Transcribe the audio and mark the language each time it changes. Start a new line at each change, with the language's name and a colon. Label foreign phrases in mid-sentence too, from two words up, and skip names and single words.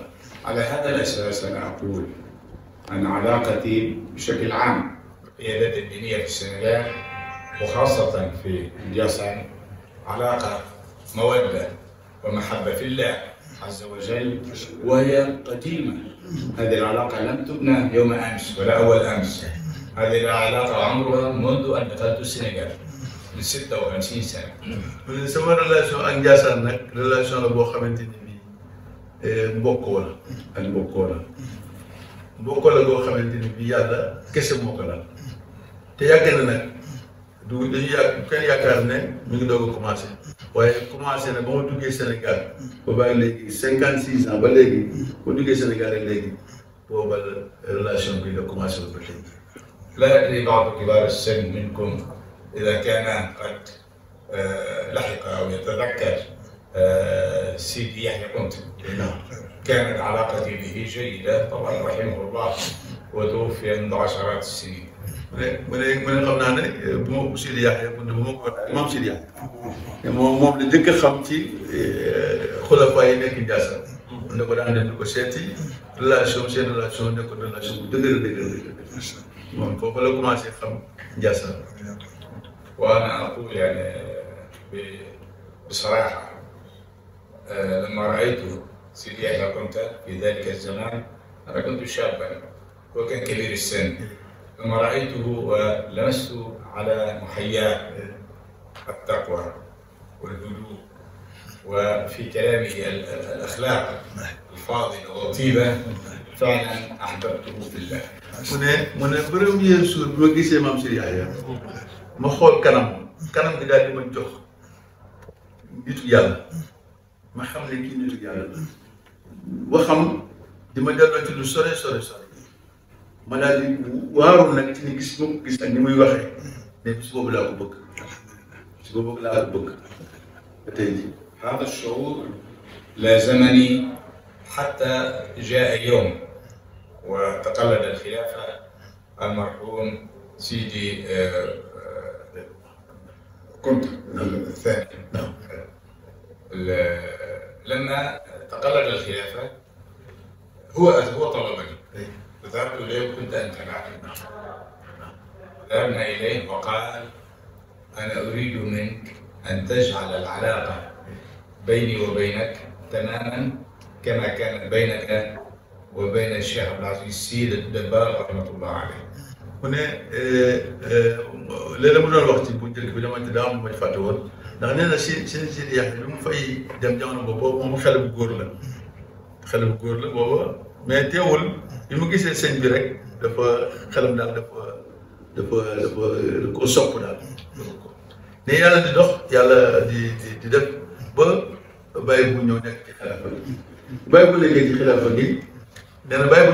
Arabic: على هذا الأساس أنا أقول أن علاقتي بشكل عام بالقيادات الدينية في السنغال وخاصة في نجاسان علاقة مودة ومحبة في الله عز وجل وهي قديمة. هذه العلاقة لم تبنى يوم أمس ولا أول أمس. هذه العلاقة عمرها منذ أن دخلت السنغال من 56 سنة.
Wolof: sama relation ak Ndiassane nag relation la boo xamante ni bii mbokkoo la ak mbokkoo la boo xamante ni bii yàlla kese moo ko laal te yàgg na nag du dañuy yàgg kenn yaakaar ne mi ngi doog a commencé waaye commencé na ba ma duggee Sénégal ba bàyyi léegi 56 ans ba léegi ba duggee Sénégal rek léegi booba relation bi la commencé ba léegi.
Arabic: لا أدري بعض كبار السن منكم إذا كان قد لحق أو يتذكر سيدي يحيى كنت. كانت علاقتي به جيدة طبعا رحمه الله وتوفي منذ عشرات السنين.
Wolof: mu ne xam naa ne bu ma Sidi Yaxya bu ma ko moom Sidi Yaxya moom la njëkk a xam ci xulafa yi nekk Ndiassane ne ko daan dem ko seeti seen relation nekkoon relation bu dëgër moom foofu la commencé xam Ndiassane.
Arabic: وأنا أقول يعني بصراحة لما رأيت سيدي يحيى كنت في ذلك الزمان أنا كنت شابا وكان كبير السن. لما رأيته ولمست على محياه التقوى والهدوء وفي كلامه الأخلاق الفاضلة والطيبة فعلا أحببته في الله.
Wolof: mu ne
French: premier jour
Wolof: bi ma gisee maam Sidi Yaxya ma xool kanam gi daal di ma jox nitu yàlla ma xam ne kii nitu yàlla la waxam di ma delloo ci lu sore ma daal di waaru nag ci ni gis moom gis ak ni muy waxee ne bis boobu laa ko bëgg ba tey jii.
Arabic: هذا الشعور لازمني حتى جاء يوم وتقلد الخلافة المرحوم سيدي كنت الثاني. لما تقلد الخلافة هو طلبني ذهبت إليه وكنت أنت معي. ذهبنا إليه وقال أنا أريد منك أن تجعل العلاقة بيني وبينك تماما كما كانت بينك وبين الشيخ عبد العزيز السيد الدباغ رحمة الله عليه.
Wolof: mu ne léeg-léeg mu doon wax ci bu njëkk bi dama daa am ma fàtte woon ndax nee na Sidi Yaxya bi mu fay dem jamono boobu moom xale bu góor la booba mais teewul bi mu gisee sëñ bi rek dafa xelam daal dafa ko sopp daal ne yàlla di dox yàlla di def ba bàyyi bu ñëw nekk ci xilaafa gi bàyyi bu nekkee ci xilaafa gi nee na bàyyi bu